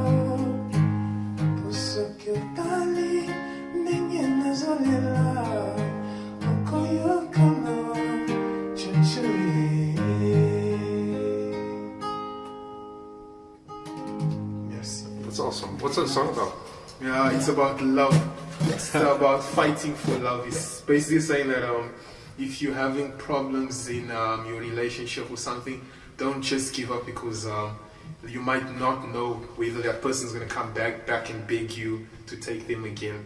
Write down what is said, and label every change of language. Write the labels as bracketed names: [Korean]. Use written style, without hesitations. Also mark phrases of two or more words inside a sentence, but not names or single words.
[Lingala] aposoki otali ndenge nazolela okoyoka mawa jojo. [French] Merci. [English] That's awesome. What's that song about? Yeah, it's about love. It's about fighting for love. It's basically saying that if you're having problems in your relationship or something, don't just give up because you might not know whether that person's going to come back and beg you to take them again.